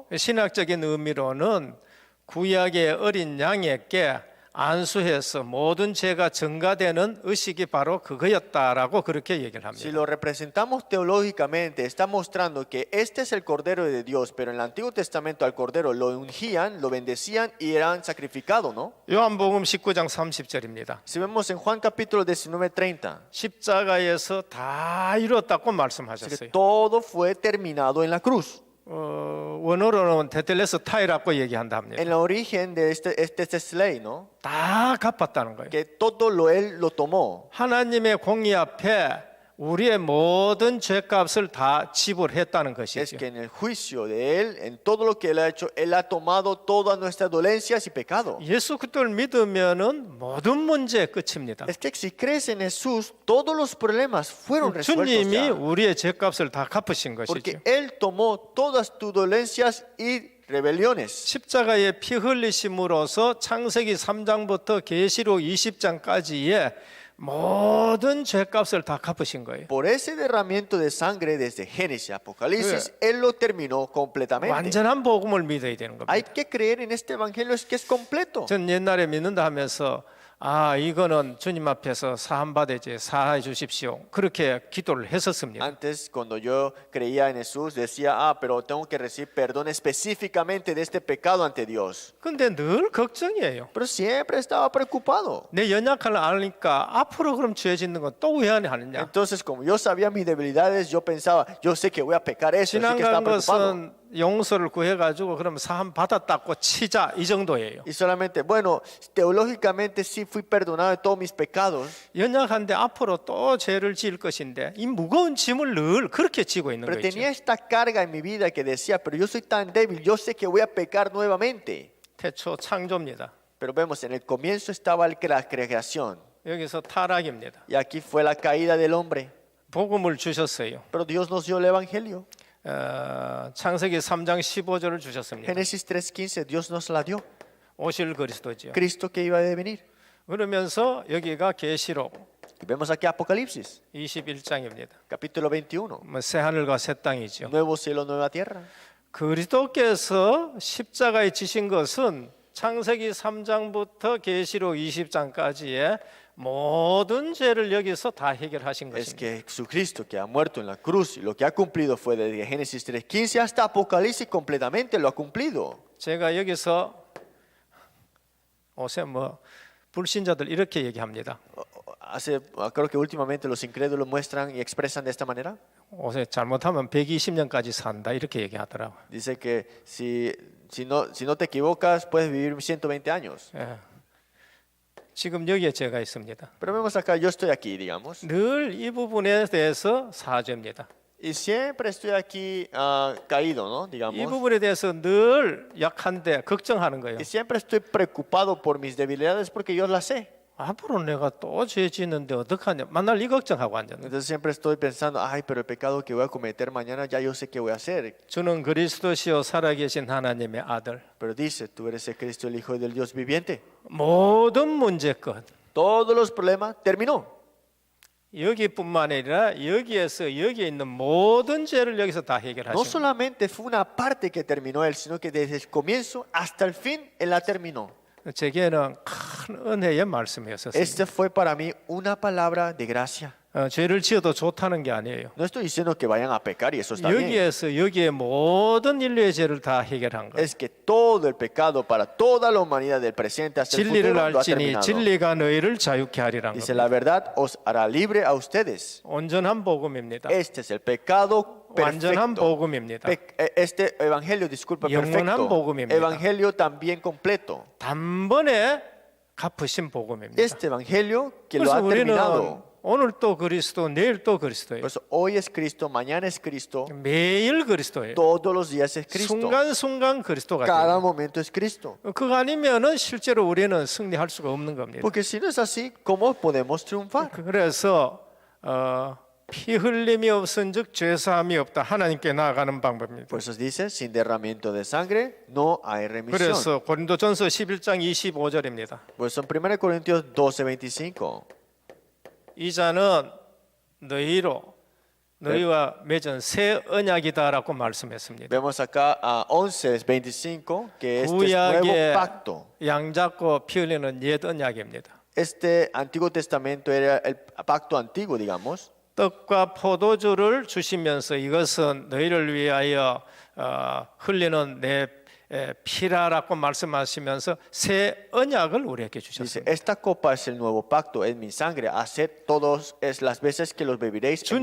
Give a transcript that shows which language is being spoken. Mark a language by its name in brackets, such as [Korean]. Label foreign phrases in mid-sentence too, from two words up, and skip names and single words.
[Korean] 신학적인 의미로는 구약의 어린 양에게 안수해서 모든 죄가 증가되는 의식이 바로 그거였다라고 그렇게 얘기를 [Spanish] Si [Korean] 합니다. [Spanish] lo representamos teológicamente, está mostrando que este es el Cordero de Dios, pero en el Antiguo Testamento al Cordero lo ungían, lo bendecían y eran sacrificados, ¿no? [Korean] 요한복음 19장 30절입니다. [Spanish] Si vemos en Juan capítulo 19:30, [Korean] 십자가에서 다 이뤘다고 [Spanish] dice que [Korean] 말씀하셨어요. [Spanish] todo fue terminado en la cruz. [Korean] 원어로는 테텔레스 타이라고 얘기한다 합니다. [Spanish] En el origen de este ley, ¿no? [Korean] 다 갚았다는 거예요. [Spanish] Que todo él lo tomó. [Korean] 하나님의 공의 앞에 우리의 모든 죄값을 다 지불했다는 [Spanish] Es [Korean] 것이죠. [Spanish] que en el juicio de él, en todo lo que él ha hecho, él ha tomado todas nuestras dolencias y pecados. [Korean] 예수 그리스도를 믿으면은 모든 문제 끝입니다. [Spanish] Es que si crees en Jesús, todos los problemas fueron resueltos [Korean] 주님이 [Spanish] ya. [Korean] 우리의 죄값을 다 갚으신 [Spanish] Porque [Korean] 것이죠. [Spanish] él tomó todas tus dolencias y rebeliones. [Korean] 십자가의 피 흘리심으로써 창세기 3장부터 계시록 20장까지의 모든 죄값을 다 갚으신 거예요. [Spanish] Por ese derramamiento de sangre desde Génesis, Apocalipsis, él lo terminó completamente. [Korean] 완전한 복음을 믿어야 되는 [Spanish] Hay [Korean] 겁니다. [Spanish] que creer en este evangelio, es que es completo. [Korean] 전 옛날에 믿는다 하면서 이거는 주님 앞에서 사함 받아야지 사해 주십시오. 그렇게 기도를 했었습니다. [Spanish] Antes, cuando yo creía en Jesús, decía, pero tengo que recibir perdón específicamente de este pecado ante Dios. [Korean] 근데 늘 걱정이에요. [Spanish] Pero siempre estaba preocupado. [Korean] 내 연약함을 아니까 앞으로 그럼 죄 짓는 건 또 왜 하느냐? [Spanish] Entonces, como yo sabía mis debilidades, yo pensaba, yo sé que voy a pecar eso, así que estaba [Korean] 지나간 [Spanish] preocupado. [Korean] 것은 용서를 구해가지고 그럼 사함 받았다고 치자 이 정도예요. [Spanish] Y solamente, bueno, teológicamente sí fui perdonado de todos mis pecados, [Korean] 연약한데 앞으로 또 죄를 지을 것인데 이 무거운 짐을 늘 그렇게 지고 있는 [Spanish] pero [Korean] 거죠. [Spanish] tenía esta carga en mi vida que decía, pero yo soy tan débil, yo sé que voy a pecar nuevamente. [Korean] 태초 창조입니다. [Spanish] Pero vemos, en el comienzo estaba la creación, [Korean] 여기서 타락입니다. [Spanish] y aquí fue la caída del hombre. [Korean] 복음을 주셨어요. [Spanish] Pero Dios nos dio el evangelio. [Korean] 창세기 3장 15절을 주셨습니다. [Spanish] Génesis 3:15, Dios nos la dio. [Korean] 오실 그리스도죠. [Spanish] Cristo que iba a venir. [Korean] 그러면서 여기가 계시록 [Spanish] Y vemos aquí Apocalipsis, [Korean] 21장입니다. [Spanish] capítulo 21. [Korean] 새 하늘과 새 땅이죠. [Spanish] Nuevo cielo, nueva tierra. [Korean] 그리스도께서 십자가에 지신 것은 창세기 3장부터 계시록 20장까지의 모든 죄를 여기서 다 해결하신 [Spanish] Es [Korean] 것입니다. [Spanish] que Jesucristo, que ha muerto en la cruz, y lo que ha cumplido fue desde Génesis 3:15 hasta Apocalipsis, completamente lo ha cumplido. [Korean] 제가 여기서 요새 불신자들 이렇게 얘기합니다. [Spanish] Creo que últimamente los incrédulos muestran y expresan de esta manera. [Korean] 요새 잘못하면 120년까지 산다 이렇게 얘기하더라고요. [Spanish] Dice que si no te equivocas, puedes vivir 120 años. [Korean] 예. 지금 여기에 제가 있습니다. [Spanish] Pero vemos acá, yo estoy aquí, digamos. [Korean] 늘 이 부분에 대해서 사죄입니다. [Spanish] Y siempre estoy aquí caído, ¿no? [Korean] 이 [Spanish] Digamos. [Korean] 부분에 대해서 늘 약한데 걱정하는 거예요. [Spanish] Y siempre estoy preocupado por mis debilidades porque yo las sé. [Korean] 앞으로 내가 또 죄 짓는데 어떡하냐. 맨날 이 걱정하고 앉았는데. [Spanish] Entonces siempre estoy pensando, ay, pero el pecado que voy a cometer mañana ya yo sé qué voy a hacer. [Korean] 주는 그리스도시요 살아계신 하나님의 아들. [Spanish] Pero dice, tú eres el Cristo, el Hijo del Dios viviente. [Korean] 모든 문제껏 [Spanish] Todos los problemas terminó. [Korean] 여기뿐만 아니라 여기에 있는 모든 죄를 여기서 다 [Spanish] No [Korean] 해결하신. [Spanish] solamente fue una parte que terminó Él, sino que desde el comienzo hasta el fin Él la terminó. [Korean] 제게는 큰 은혜의 말씀이었었습니다. [Spanish] Este fue para mí una palabra de gracia. [Korean] 죄를 지어도 좋다는 게 아니에요. [Spanish] No estoy diciendo que vayan a pecar y eso está bien. [Korean] 여기에 모든 인류의 죄를 다 해결한 거예요. [Spanish] Es que todo el pecado para toda la humanidad del presente hasta el [Korean] 진리를 [Spanish] futuro lo ha [Korean] 알지니 [Spanish] terminado. [Korean] 진리가 너희를 자유케 하리란 [Spanish] Dice, [Korean] 겁니다. [Spanish] la verdad os hará libre a ustedes. [Korean] 온전한 복음입니다. [Spanish] Este es el pecado [Korean] 완전한 [Spanish] perfecto. [Korean] 복음입니다. [Spanish] Este evangelio, disculpa, [Korean] 영원한 [Spanish] perfecto. [Korean] 복음입니다. [Spanish] Evangelio también completo. [Korean] 단번에 갚으신 복음입니다. [Spanish] Este evangelio que lo [Korean] 그래서 [Spanish] ha [Korean] 우리는 [Spanish] terminado. [Korean] 오늘 또 그리스도, 내일 또 그리스도예요. [Spanish] Por eso hoy es Cristo, mañana es Cristo, [Korean] 매일 그리스도예요. [Spanish] todos los días es Cristo. [Korean] 순간순간 그리스도가 [Spanish] Cada [Korean] 돼요. [Spanish] momento es Cristo. [Korean] 그거 아니면은 실제로 우리는 승리할 수가 없는 겁니다. [Spanish] Porque si no es así, ¿cómo podemos triunfar? [Korean] 그래서 피 흘림이 없은즉 죄사함이 없다. 하나님께 나아가는 방법입니다. [Spanish] Por eso dice, sin derramamiento de sangre no hay remisión. [Korean] 그래서 고린도전서 11장 25절입니다. [Spanish] Por eso en 1 Corintios 12:25. [Korean] 이 자는 너희와 맺은 새 언약이다라고 말씀했습니다. [Spanish] Vemos acá a 11:25 que este es nuevo [Korean] 구약의 [Spanish] pacto. [Korean] 양 잡고 피 흘리는 옛 언약입니다. [Spanish] Este Antiguo Testamento era el pacto antiguo, digamos. [Korean] 떡과 포도주를 주시면서 이것은 너희를 위하여 흘리는 내 피라라고 말씀하시면서 새 언약을 우리에게 [Spanish] Dice, [Korean] 주셨습니다. [Spanish] esta copa es el nuevo pacto, es mi sangre. Haced todos es las veces que los beberéis en